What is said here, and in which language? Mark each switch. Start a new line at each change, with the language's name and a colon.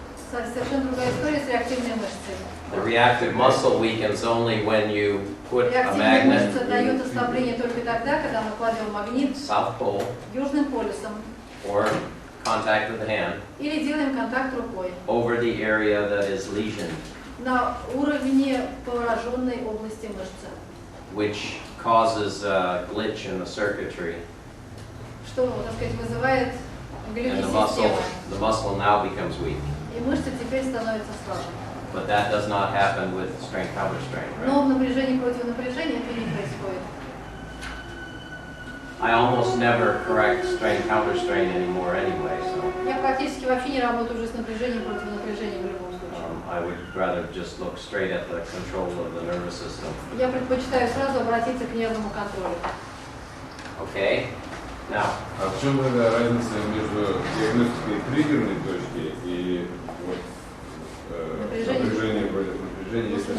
Russian: Совершенно другая история с реактивной мышцей.
English: The reactive muscle weakens only when you put a
Russian: Реактивная мышца дает
English: magnet
Russian: ослабление только тогда, когда мы кладем магнит
English: south pole
Russian: южным полюсом
English: or contact with the hand
Russian: или делаем контакт рукой
English: over the area that is lesioned,
Russian: на уровне пораженной области мышцы,
English: which causes a glitch in the circuitry,
Russian: что, так сказать, вызывает
English: and
Russian: глюки-системы.
English: the muscle now becomes weak.
Russian: И мышца теперь становится слабой.
English: But that does not happen with strain counter strain,
Russian: Но
English: right?
Russian: в напряжении против напряжения это не происходит.
English: I almost never correct strain counter strain anymore anyway, so
Russian: Я практически вообще не работаю уже с напряжением против напряжения в любом случае.
English: I would rather just look straight at the control of the nervous system.
Russian: Я предпочитаю сразу обратиться к нервному контролю.
English: Okay? Now,
Russian: А в чем тогда разница между диагностикой триггерной точки и вот, Напряжение. напряжением против напряжения, если